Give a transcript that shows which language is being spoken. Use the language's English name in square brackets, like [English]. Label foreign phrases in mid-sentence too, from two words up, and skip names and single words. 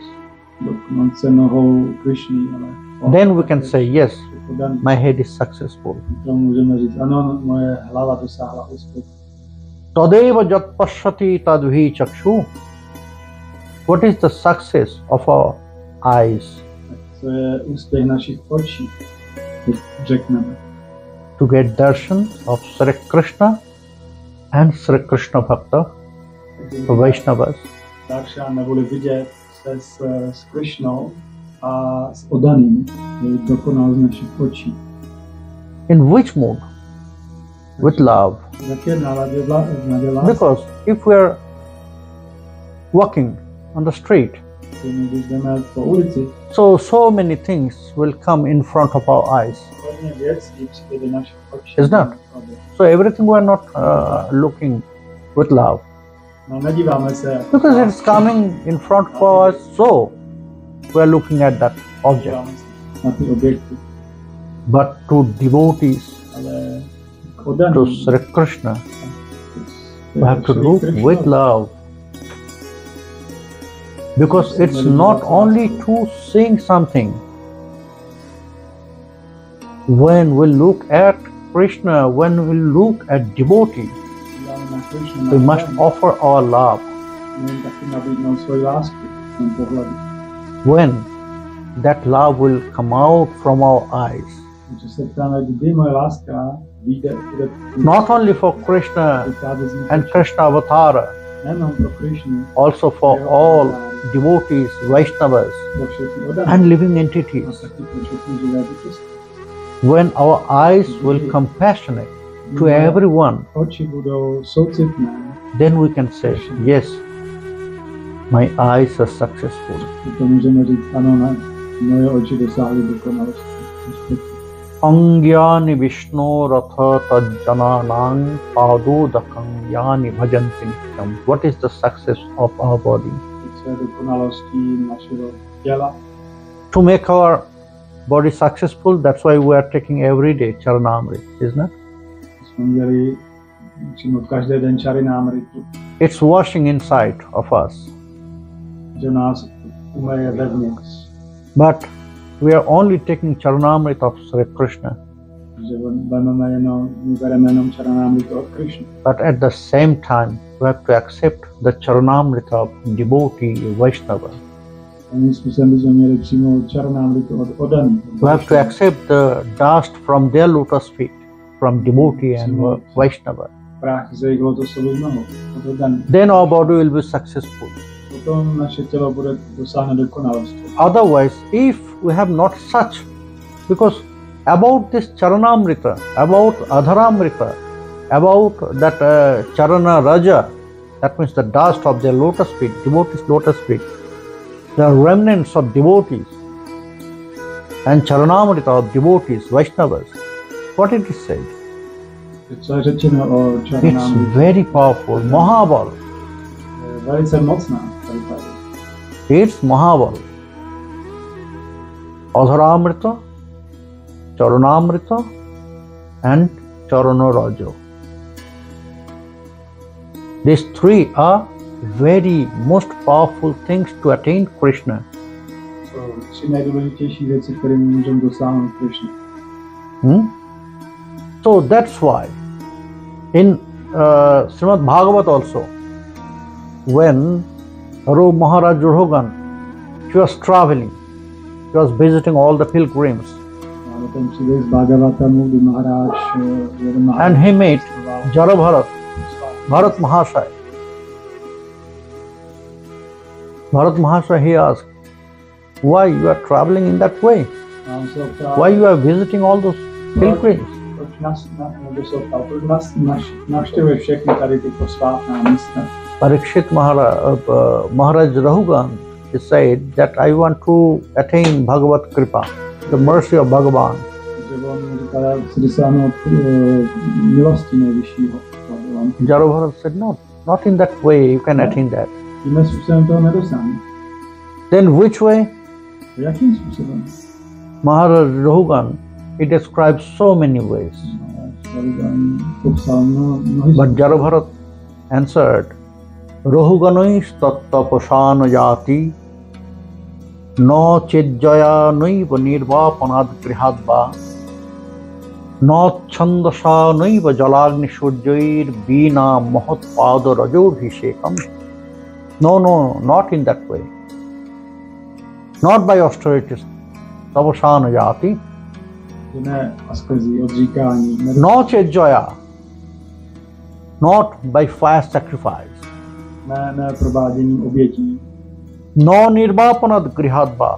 [Czech] dotknout se nohou Krišny, ale [English] Then we can say, yes, my head is successful. [Czech] to můžeme říct, ano, moje hlava dosáhla úspěchu. [Sanskrit] Tadeva jat pashyati tadvi chakshu. [English] What is the success of our eyes? [Czech] To je úspěch našich očí, řekneme. [English] To get darshan of Sri Krishna and Sri Krishna Bhakta, Vaishnavas. [Czech] Daršan neboli vidět se s Krišnou a s oddaným, je dokonalost našich očí. [English] In which mood? With love. [Czech] Jaké náladě lásky? [English] Because if we are walking on the street, [Czech] Když jdeme po ulici, [English] so many things will come in front of our eyes. [Czech] hodně věcí přijde do našich očí. [English] Is not. So everything we are not looking with love. [Czech] No, nedíváme se. [English] Because it's coming in front of us, so we are looking at that object. [Czech] Díváme se na ty objekty. [English] But to devotees, [Czech] Ale k to oddaným, [English] Sri Krishna, we have to look with love. Because it's not only to seeing something. When we look at Krishna, when we look at devotee, we must offer our love. [Czech] taky nabídnout svoji lásku v tom pohledu. [English] When that love will come out from our eyes. [Czech] Takže se ptáme, kdy moje láska vyjde, bude [English] Not only for Krishna [Czech] vycházet z mých [English] and [Czech] očí. [English] Krishna Avatara, [Czech] Nejenom pro Krišnu, [English] also for all devotees, Vaishnavas, [Czech] pro všechny oddané, [English] and living [Czech] a [English] entities. [Czech] taky pro všechny živé bytosti. [English] When our eyes will compassionate to everyone, [Czech] Oči budou soucitné, [English] then we can say, yes, my eyes are successful. [Czech] to můžeme říct, ano, ne, moje oči dosáhly dokonalosti. [Sanskrit] Angyani Vishnu Ratha Tajjananang Padodakang Bhajanti Nityam. [English] What is the success of our body? [Czech] Co je dokonalostí našeho těla? [English] To make our body successful, that's why we are taking every day Charanamrit, isn't it? [Czech] Jsme měli přijmout každý den čarinámritu, [English] It's washing inside of us. [Czech] že nás umeje vevnitř. [English] But we are only taking Charanamrit of Sri Krishna. [Czech] Že my bereme jenom čarinámritu od Krišny. [English] But at the same time, we have to accept the Charanamrit of devotee Vaishnava. [Czech] Jiným způsobem bychom měli přijmout čarinámritu od oddaných. [English] We have to accept the dust from their lotus feet, from devotee and Vaishnava. [Czech] Prach z jejich lotosových nohou, od oddaných. [English] Then our body will be successful. [Czech] Potom naše tělo bude dosáhnout dokonalosti. [English] Otherwise, if we have not such, because about this Charanamrita, about Adharamrita, about that [Sanskrit] Charana Raja, [English] that means the dust of their lotus feet, devotees' lotus feet, the remnants of devotees, and Charanamrita of devotees, Vaishnavas, what it is said? [Czech] Co je řečeno o [English] It's [Czech] čarinámritu? [English] very powerful, Mahabal. [Czech] Velice mocná. Tady. [English] It's Mahabal. Adharamrita, Charanamrita, and [Sanskrit] Charana Raja. [English] These three are very most powerful things to attain Krishna. [Czech] Jsou tři nejdůležitější věci, které můžeme dosáhnout Krišny. [English] So that's why in Srimad Bhagavat also, when Maharaj Rohan, he was traveling, he was visiting all the pilgrims, [Czech] Ten příběh z Bhagavatamu, kdy [English] and he met Jara Bharat Mahasaya. Bharat Mahasaya, he asked, why you are traveling in that way? Why you are visiting all those pilgrims? [Czech] Navštěvuje všechny tady ty posvátná místa. [English] Parikshit Maharaj Rahugan, he said that I want to attain [Sanskrit] Bhagavat Kripa, [English] the mercy of Bhagavan. Jarabharat said, no, not in that way you can attain that. Then which way? Maharaj Rahugan, he describes so many ways. But Jarabharat answered, [Sanskrit] Rohuganoi tattapasan yati no chejjaya noiva nirvapanad grihadva no chandasa noiva jalagni surjair bina mohat pada rajobhishekam. [English] No, not in that way. Not by austerities. [Sanskrit] Tapasan yati. No chejjaya. [English] Not by fire sacrifice. [Sanskrit] No nirvapanad grihadva.